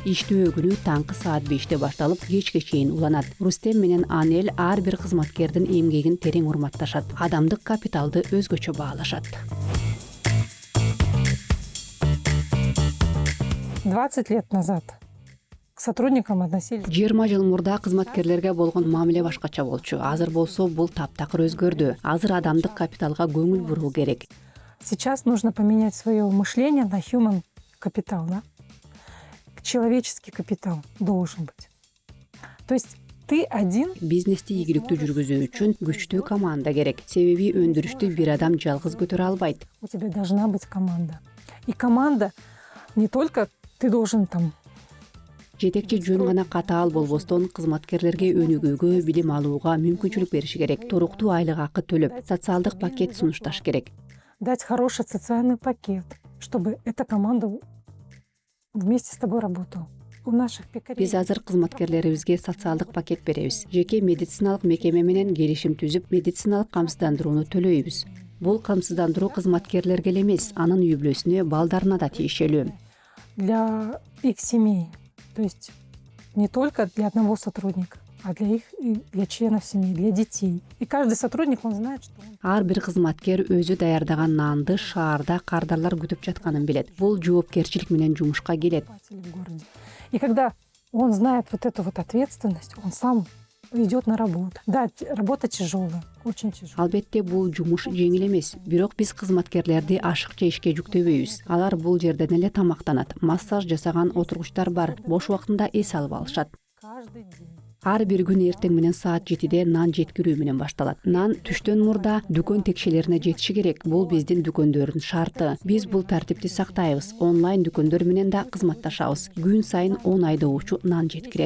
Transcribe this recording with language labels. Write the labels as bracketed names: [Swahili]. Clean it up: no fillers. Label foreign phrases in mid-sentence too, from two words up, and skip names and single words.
[Kyrgyz] Иштөө күнү таңкы саат 5те башталып, кечке чейин уланат. Рустем менен Анель ар бир кызматкердин эмгегин терең урматташат. Адамдык капиталды өзгөчө баалашат. [Russian] 20 лет назад к сотрудникам относились. [Kyrgyz] 20 жыл мурда кызматкерлерге болгон мамиле башкача болчу. Азыр болсо бул таптакыр өзгөрдү. Азыр адамдык капиталга көңүл буруу керек. [Russian] Сейчас нужно поменять свое мышление на human капитал, да? Человеческий капитал должен быть. То есть ты один. [Kyrgyz] Бизнести ийгиликтүү жүргүзүү үчүн күчтүү команда керек. Себеби өндүрүштү бир адам жалгыз көтөрө албайт. [Russian] У тебя должна быть команда. И команда не только ты должен там. [Kyrgyz] Жетекчи жөн гана катаал болбостон кызматкерлерге өнүгүүгө, билим алууга мүмкүнчүлүк бериш керек. Туруктуу айлык акы төлөп, социалдык пакет сунушташ керек. [Russian] Дать хороший социальный пакет, чтобы эта команда вместе с тобой работала. У наших пекарей. [Kyrgyz] Биз азыр кызматкерлерибизге социалдык пакет беребиз. Жеке медициналык мекеме менен келишим түзүп, медициналык камсыздандырууну төлөйбүз. Бул камсыздандыруу кызматкерлерге эле эмес, анын үй бүлөсүнө, балдарына да тиешелүү. [Russian] Для их семей. То есть не только для одного сотрудника, а для членов семьи, для детей. И каждый сотрудник, он знает, что он... [Kyrgyz] Ар бир кызматкер өзү даярдаган нанды шаарда кардарлар күтүп жатканын билет. Бул жоопкерчилик менен жумушка келет. [Russian] в городе. И когда он знает вот эту вот ответственность, он сам идет на работу. Да, работа тяжелая, очень тяжелая. [Kyrgyz] Албетте бул жумуш жеңил эмес. Бирок биз кызматкерлерди ашыкча ишке жүктөбөйбүз. Алар бул жерден эле тамактанат. Массаж жасаган отургучтар бар. Бош убактында эс алып алышат. [Russian] Каждый день. [Kyrgyz] Ар бир күн эртең менен саат 7де нан жеткирүү менен башталат. Нан түштөн мурда дүкөн текшелерине жетиши керек. Бул биздин дүкөндөрдүн шарты. Биз бул тартипти сактайбыз. Онлайн дүкөндөр менен да кызматташабыз. Күн сайын 10 айдоочу нан жеткирет.